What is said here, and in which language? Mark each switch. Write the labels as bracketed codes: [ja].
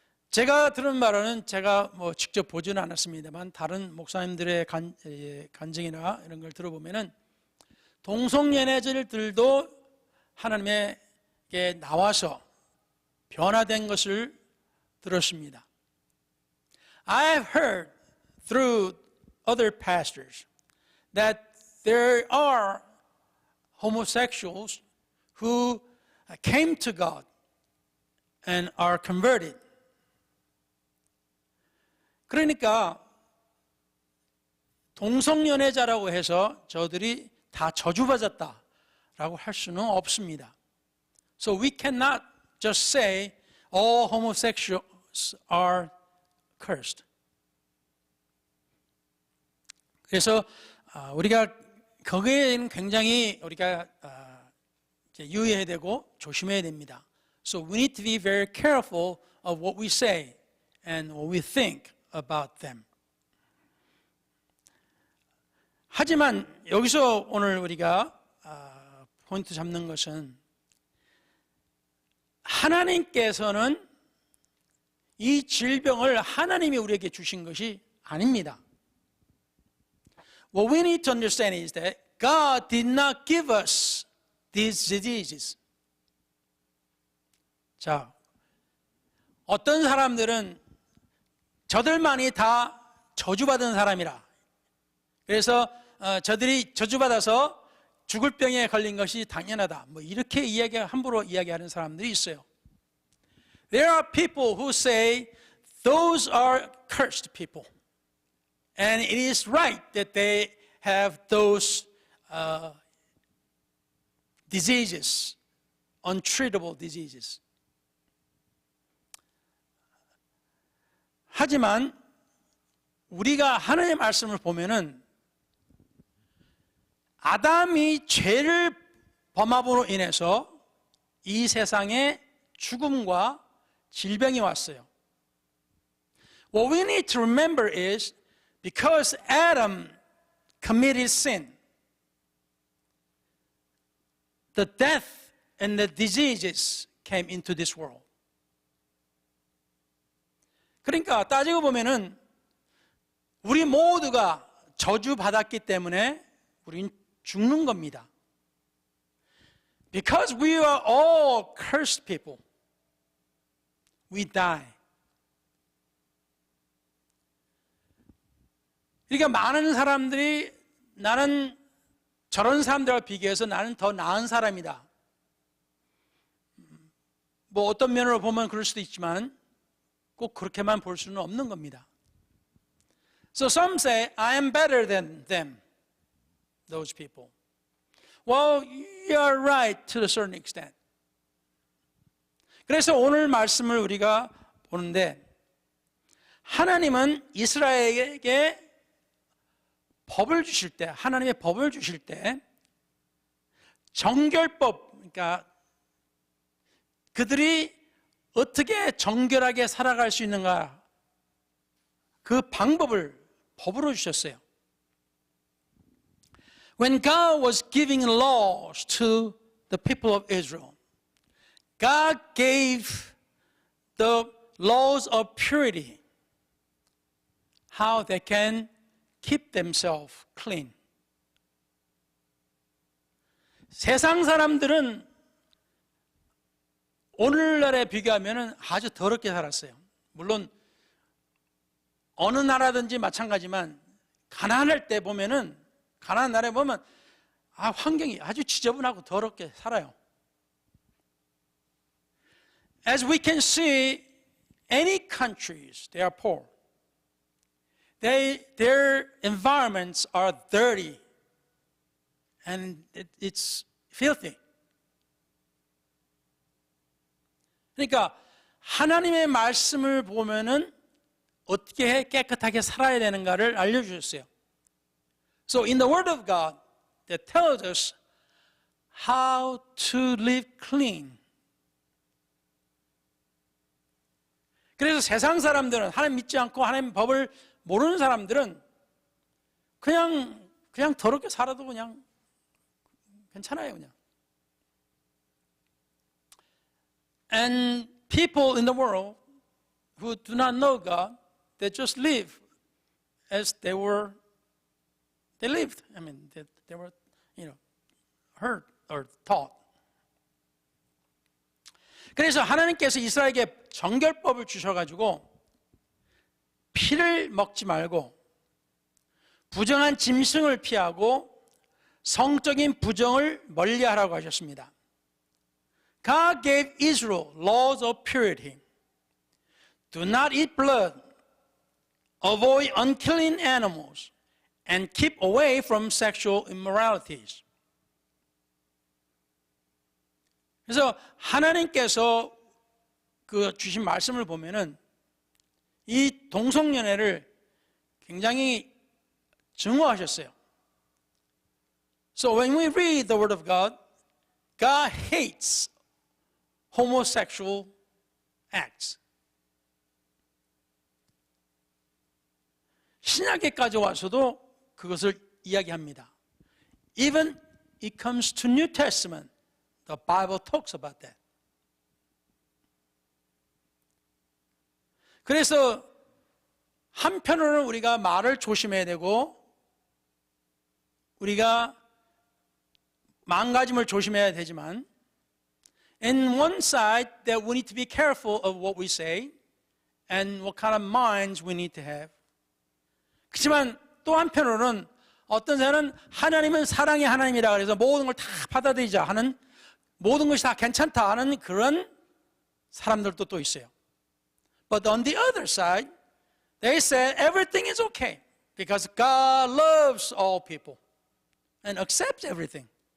[ko] 제가 들은 바로는 제가 직접 보지는 않았습니다만 다른 목사님들의 간증이나 이런 걸 들어보면은 동성연애자들도 하나님에게 나와서 변화된 것을 들었습니다. [en] I have heard through other pastors that there are homosexuals who came to God and are converted. [ko] 그러니까 동성연애자라고 해서 저들이 다 저주받았다라고 할 수는 없습니다. [en] So we cannot just say all homosexuals are cursed. [ko] 그래서 우리가 거기에는 굉장히 우리가 유의해야 되고 조심해야 됩니다. [en] So we need to be very careful of what we say and what we think about them. [ko] 하지만 여기서 오늘 우리가 포인트 잡는 것은 하나님께서는 이 질병을 하나님이 우리에게 주신 것이 아닙니다. [en] What we need to understand is that God did not give us these diseases. [ko] 자, 어떤 사람들은 저들만이 다 저주받은 사람이라. 그래서 저들이 저주받아서 죽을 병에 걸린 것이 당연하다. 이렇게 함부로 이야기하는 사람들이 있어요. [en] There are people who say those are cursed people. And it is right that they have those diseases, untreatable diseases. [ko] 하지만 우리가 하나님의 말씀을 보면은 아담이 죄를 범함으로 인해서 이 세상에 죽음과 질병이 왔어요. [en] What we need to remember is because Adam committed sin, the death and the diseases came into this world. [ko] 그러니까 따지고 보면은 우리 모두가 저주받았기 때문에 우린 죽는 겁니다. [en] Because we are all cursed people, we die. [ko] 그러니까 많은 사람들이 나는 저런 사람들과 비교해서 나는 더 나은 사람이다. 어떤 면으로 보면 그럴 수도 있지만 꼭 그렇게만 볼 수는 없는 겁니다. [en] So some say, I am better than them, those people. Well, you are right to a certain extent. [ko] 그래서 오늘 말씀을 우리가 보는데 하나님은 이스라엘에게 법을 주실 때, 하나님의 법을 주실 때 정결법, 그러니까 그들이 어떻게 정결하게 살아갈 수 있는가 그 방법을 법으로 주셨어요. [en] When God was giving laws to the people of Israel, God gave the laws of purity, how they can keep themselves clean. [ko] 세상 사람들은 오늘날에 비교하면 아주 더럽게 살았어요. 물론 어느 나라든지 마찬가지만 가난할 때 보면은 가난한 나라에 보면 환경이 아주 지저분하고 더럽게 살아요. [en] As we can see, any countries they are poor. Their environments are dirty and it's filthy. [ko] 그러니까 하나님의 말씀을 보면은 어떻게 깨끗하게 살아야 되는가를 알려주셨어요. [en] So in the Word of God, that tells us how to live clean. [ko] 그래서 세상 사람들은, 하나님 믿지 않고 하나님 법을 모르는 사람들은 그냥 더럽게 살아도 그냥 괜찮아요, 그냥. [en] And people in the world who do not know God, they just live as they lived. I mean, they were, heard or taught. [ko] 그래서 하나님께서 이스라엘에게 정결법을 주셔가지고 피를 먹지 말고 부정한 짐승을 피하고 성적인 부정을 멀리하라고 하셨습니다. [en] God gave Israel laws of purity. Do not eat blood, avoid unclean animals, and keep away from sexual immoralities. [ko] 그래서 하나님께서 그 주신 말씀을 보면은 이 동성연애를 굉장히 증오하셨어요. [en] So when we read the Word of God, God hates homosexual acts. [ko] 신약에까지 와서도 그것을 이야기합니다. [en] Even it comes to New Testament, the Bible talks about that. [ko] 그래서 한편으로는 우리가 말을 조심해야 되고 우리가 망가짐을 조심해야 되지만 [en] in one side that we need to be careful of what we say and what kind of minds we need to have. [ko] 그렇지만 또 한편으로는 어떤 사람은 하나님은 사랑의 하나님이라 그래서 모든 걸 다 받아들이자 하는 모든 것이 다 괜찮다 하는 그런 사람들도 또 있어요. [en] But on the other side, they said everything is okay because God loves all people and accepts everything.